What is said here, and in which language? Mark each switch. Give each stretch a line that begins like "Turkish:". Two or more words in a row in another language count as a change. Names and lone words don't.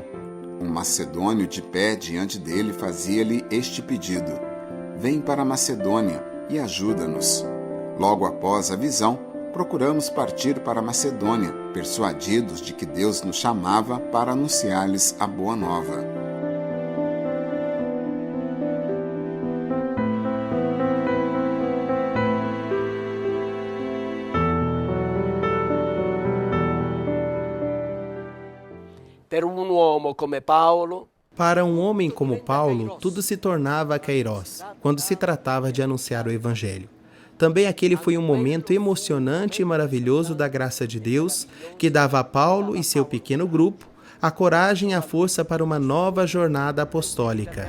Portuguese: Um macedônio de pé diante dele fazia-lhe este pedido: vem para a Macedônia e ajuda-nos. Logo após a visão, procuramos partir para a Macedônia, persuadidos de que Deus nos chamava para anunciar-lhes a boa nova.
Italian: Per un uomo come Paolo,
Portuguese: Para um homem como Paulo, tudo se tornava kairós, quando se tratava de anunciar o Evangelho. Também aquele foi um momento emocionante e maravilhoso da graça de Deus, que dava a Paulo e seu pequeno grupo a coragem e a força para uma nova jornada apostólica.